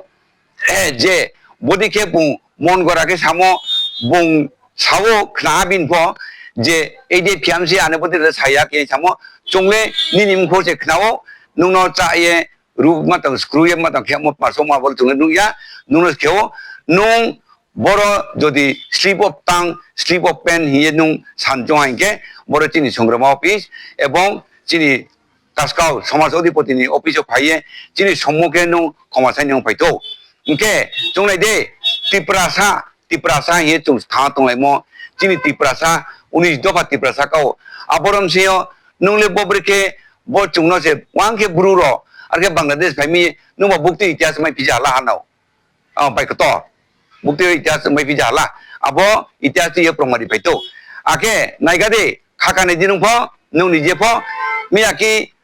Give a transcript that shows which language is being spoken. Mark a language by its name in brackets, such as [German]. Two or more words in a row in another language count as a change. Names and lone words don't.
[Kok Borok] जे बदि के बुं मन गरा के सामो बुं सावो खना बिनफो जे एदे फियामसे आने बदि साया के सामो चोंले निनिम खो से खनाओ नुनो चाये रूप मत स्क्रूये मत खेमो पासो मा बोल चोंले नुया नुनो खेओ नुं बरो जदि [English] slip of tongue slip of pen [Kok Borok] हिये नुं सानजो आइके बरो चिनि संग्राम ऑफिस एवं चिनि कासकाव समाज अधिपतिनि ऑफिस फाइये चिनि सम्मुखे नुं खमासाय नुं फाइतो इनके जोंनाय दे तिप्रासा ये जों था तंलायमो चिनि तिप्रासा 19 दफा तिप्रासा काव आबरम सेयो नुंले बब्रिके ब चुंनो से वांके ब्रुरो आरके बांग्लादेश फाइमी नुबा बुक्ति इतिहास मै पिजाला हानाव बाइकतो बुक्ति इतिहास मै पिजाला आबो इतिहास ये प्रमाणि फाइतो आके नायगादे खाखाने दिनुफो नु निजेफो मियाकी